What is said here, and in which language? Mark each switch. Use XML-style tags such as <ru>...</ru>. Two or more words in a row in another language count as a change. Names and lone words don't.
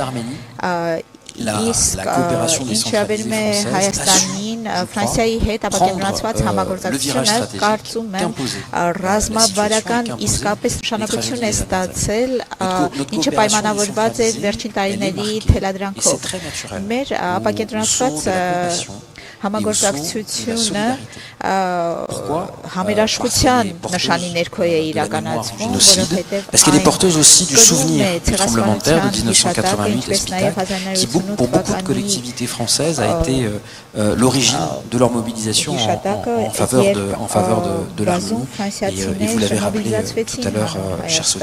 <hy>իսկ ինչավերում է Հայաստանին Ֆրանսիայի հետ ապակենտրոնացված համագործակցությունը կարծում եմ ռազմավարական իսկապես նշանակություն է ստացել ինչը պայմանավորված է վերջին տարիների թելադրանքով մեր ապակենտրոնացված համագործակցությունը համերաշխության նշանի ներքո է իրականացվում, որովհետև</hy> <fr>parce qu'elle est porteuse aussi du souvenir du tremblement de terre de 1988 à Spital, qui pour beaucoup de collectivités françaises a été l'origine de leur mobilisation en faveur de l'harmonie. Et vous l'avez rappelé tout à l'heure, cher Sonia.</fr>